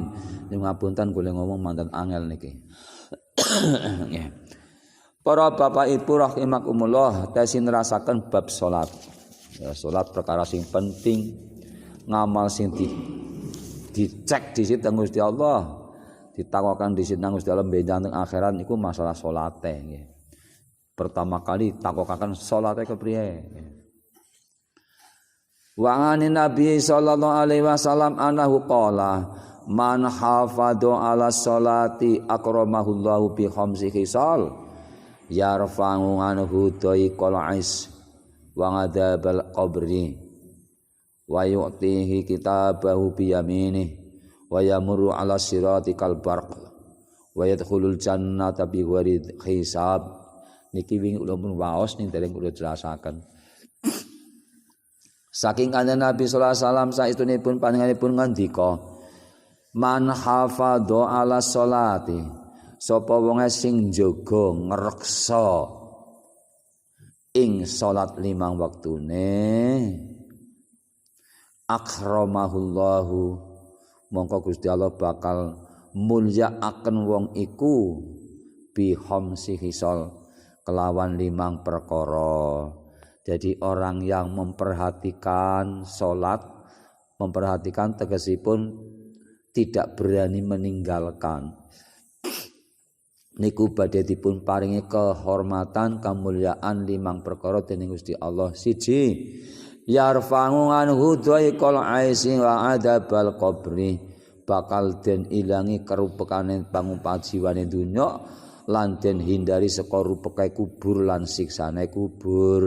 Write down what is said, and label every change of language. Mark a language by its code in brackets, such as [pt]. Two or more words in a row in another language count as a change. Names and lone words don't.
[jv] Nyuwun ngapunten kula ngomong manten angel niki. Para bapak ibu rahimakumullah, tesin nerasaken bab salat. Ya, salat perkara sing penting, ngamal sing dicek disit teng [ar] Gusti Allah, [jv] ditakwakan disit teng [ar] Gusti Allah [jv] benjang teng akhirat niku masalah salate nggih. Pertama kali takwakan salate kepriye. [ar] وعن النبي صلى الله عليه وسلم أنه قال من حافظ على الصلاة أكرمه الله بخمس خصال يرفع عنه ضيق العيش وعذاب القبر ويؤتيه كتابه بيمينه ويمر على الصراط كالبرق ويدخل الجنة بغير حساب. [jv] Niki wingi kula pun waos ning dereng kula jelasaken. Saking kanjeng Nabi [ar] صلى الله عليه وسلم [jv] saestunipun panjenenganipun ngandika [ar] من حافظ على الصلاة, [jv] sapa wong sing jaga ngreksa ing salat 5 waktune, akramahullahu, mongko Gusti Allah bakal mulyakaken wong iku [ar] بخمس خصال [jv] kelawan 5 perkara. [id] Jadi orang yang memperhatikan salat, memperhatikan tegesipun tidak berani meninggalkan. [jv] niku badhe dipun paringi kehormatan kamulyaan 5 perkara dening Gusti Allah. Siji, [ar] يرفع عنه ضيق العيش وعذاب القبر, [jv] bakal den ilangi kerupekane pangupat jiwane donya lan den hindari saka rupeke kubur lan siksane kubur.